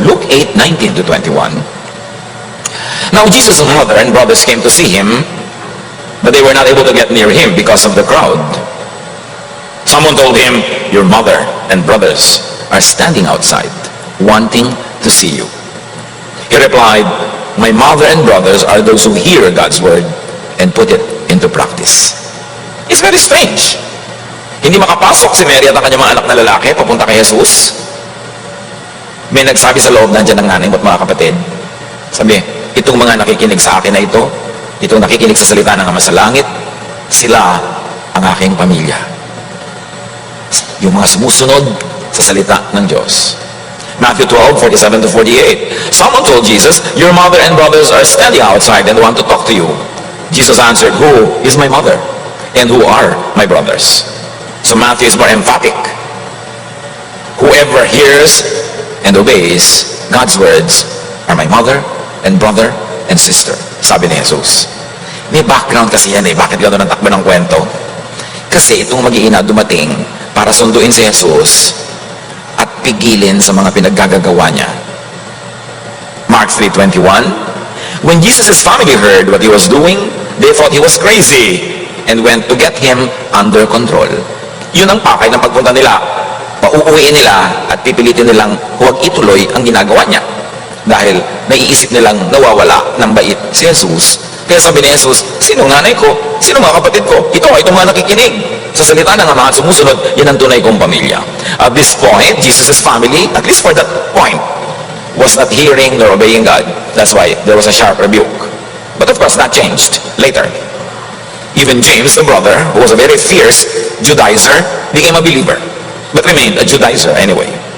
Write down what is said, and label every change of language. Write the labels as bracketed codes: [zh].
[en] Luke 8:19-21. Now Jesus' mother and brothers came to see him, but they were not able to get near him because of the crowd. Someone told him, your mother and brothers are standing outside, wanting to see you. He replied, my mother and brothers are those who hear God's word and put it into practice. It's very strange. [tl] Hindi makapasok si Mary at ang kanyang mga anak na lalaki papunta kay Jesus. May nagsabi sa loob, nandiyan ang nanay mo at mga kapatid. Sabi, itong mga nakikinig sa akin na ito, itong nakikinig sa salita ng Ama sa langit, sila ang aking pamilya. Yung mga sumusunod sa salita ng Diyos. [en] Matthew 12:47-48. Someone told Jesus, your mother and brothers are standing outside and want to talk to you. Jesus answered, who is my mother? And who are my brothers? So Matthew is more emphatic. Whoever hears and obeys God's words are my mother and brother and sister. [tl] Sabi ni Jesus. May background kasi yan eh. Bakit gano'n ang takbo ng kwento? Kasi itong mag-iina dumating para sunduin si Jesus at pigilin sa mga pinaggagawa niya. [en] Mark 3:21. When Jesus' family heard what he was doing, they thought he was crazy and went to get him under control. [tl] Yun ang pakay ng pagpunta nila. Pauuwiin nila at pipilitin nilang huwag ituloy ang ginagawa niya. Dahil naiisip nilang nawawala ng bait si Jesus Kaya sabi ni Jesus, sino nanay ko? Sino mga kapatid ko? Ito ay itong mga nakikinig sa salita ng Ama at sumusunod, yan ang tunay kong pamilya. [en] At this point, Jesus' family, at least for that point, was not hearing nor obeying God. That's why there was a sharp rebuke. But of course, that changed later. Even James, the brother, who was a very fierce Judaizer, became a believer, but remained a Judaizer anyway.